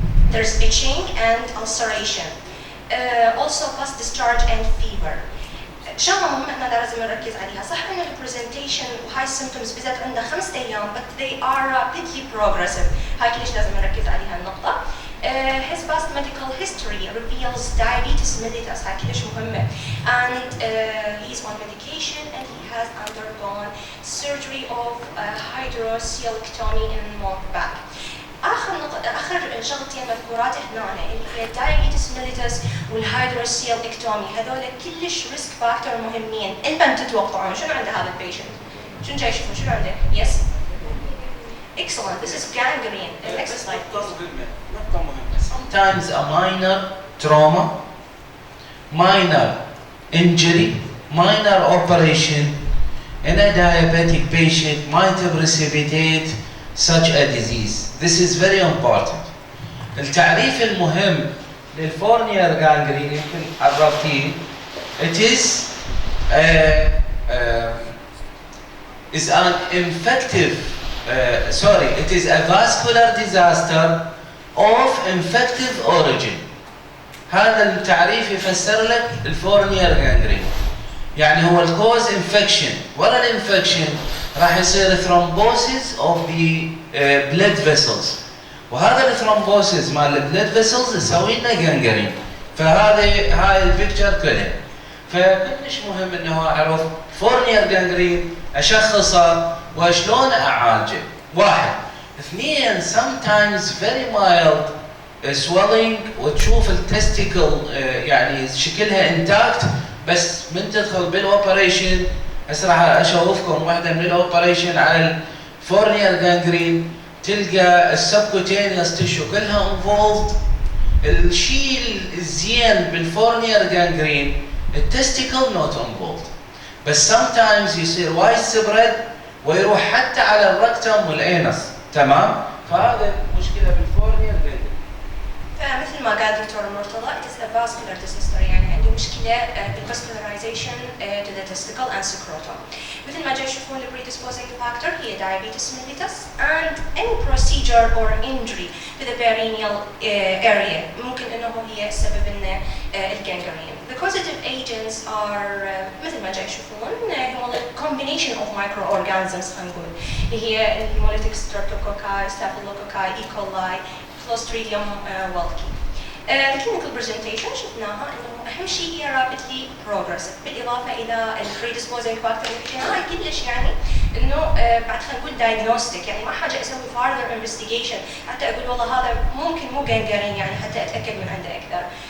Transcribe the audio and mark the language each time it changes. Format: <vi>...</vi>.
<en>There's itching and ulceration. Also pus discharge and fever.</en> <ar>شغله مهمه احنا لازم نركز عليها، صح ان البرزنتيشن وهاي السيمبتومز بذات عندها 5 ايام</ar> <en>but they are rapidly progressive،</en> <ar>هاي كلش لازم نركز عليها النقطه.</ar> <en>His past medical history reveals diabetes mellitus،</en> <ar>هاي كلش مهمه،</ar> <en>and he is on medication and he has undergone surgery of hydrocelectomy in monkback.</en> <ar>اخر شغلتين مذكورات هنا اللي هي الدايابيتس ميليتس والهيدروسيلكتومي، هذول كلش ريسك فاكتور مهمين. انتم تتوقعون شنو عند هذا البيشنت؟ شنو جاي يشوفون شنو عنده؟ يس؟</ar> <en>Excellent. This is gangrene. Next slide.</en> <ar>نقطة مهمة.</ar> <en>Sometimes a minor trauma, minor injury, minor operation in a diabetic patient might precipitate such a disease. This is very important.</en> <ar>التعريف المهم للفورنير gangrene يمكن عرفتيه.</ar> <en>It is an infective it is a vascular disaster of infective origin.</en> <ar>هذا التعريف يفسر لك الفورنير gangrene. يعني هو الكوز انفكشن، ورا الانفكشن راح يصير</ar> <en>thrombosis of the blood vessels،</en> <ar>وهذا الثرومبوسيس مال البلد فيسلز يسوي لنا gangrene. هاي البيكتشر كذا. فكلش مهم انه اعرف فورنير gangrene اشخصه وشلون اعالجه. واحد. اثنين</ar> <en>sometimes very mild swelling</en> <ar>وتشوف التستيكل يعني شكلها intact، بس من تدخل بالاوبريشن هسه راح اشوفكم واحده من الاوبريشن على الفورنير gangrene تلقى السبكوتينيوس تيشو كلها انفولد. الشيء الزين بالفورنير gangrene التستيكل نوت انفولد، بس sometimes يصير وايد سبريد ويروح حتى على الركتم والانس. تمام؟ فهذا المشكله بالفورنير gangrene. فمثل ما قال دكتور مرتضى</ar> <en>it is a vascular disorder،</en> <ar>يعني عندي مشكله بالvascularization</ar> <en>to the testicle and scrotum.</en> <ar>مثل ما جاي تشوفون ال</ar> <en>predisposing factor هي diabetes mellitus and any procedure or injury to the perineal area</en> <ar>ممكن انه هي السبب لنا</ar> <en>الgangrene. The causative agents are</en> <ar>مثل ما جاي تشوفون هم</ar> <en>combination of microorganisms</en> <ar>خلينا نقول، اللي هي</ar> <en>hemolytic streptococci, staphylococci, E. coli, Clostridium walki.</en> <ar>الكلينيكال برزنتيشن شفناها انه اهم شيء هي</ar> <en>rapidly progressive،</en> <ar>بالاضافه الى البريدisposing factor هاي كلش يعني انه بعد خلينا نقول diagnostic، يعني ما حاجه اسوي further investigation حتى اقول والله هذا ممكن مو gangrene يعني حتى اتاكد من عنده اكثر.</ar>